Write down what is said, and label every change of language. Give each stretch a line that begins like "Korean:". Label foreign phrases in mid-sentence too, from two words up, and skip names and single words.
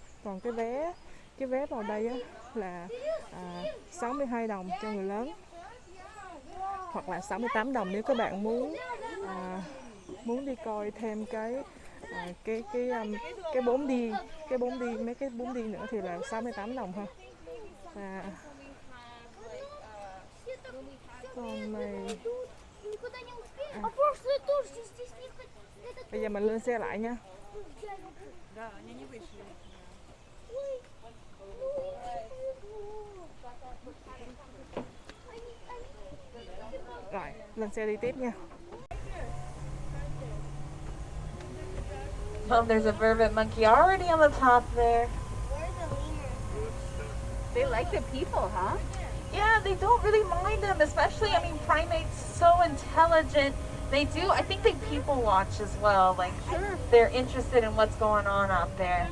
Vietnamese: Còn cái vé vào đây á là 62 đồng cho người lớn, hoặc là 68 đồng nếu các bạn muốn đi coi thêm cái 4D, mấy cái 4D nữa thì là 68 đồng ha. Và còn này
Russian: Никуда не успели. А прошлое тоже здесь не ходили.
Vietnamese: bây giờ mình lên xe lại nha.
Russian: Да, они не вышли. Ой,
Vietnamese: Rồi, lên xe đi tiếp nha.
English: Oh, there's a vervet monkey already on the top there. They like the people, huh? Yeah, they don't really mind them, especially, I mean, primates, so intelligent. They do, I think they people watch as well. Like, they're interested in what's going on out there.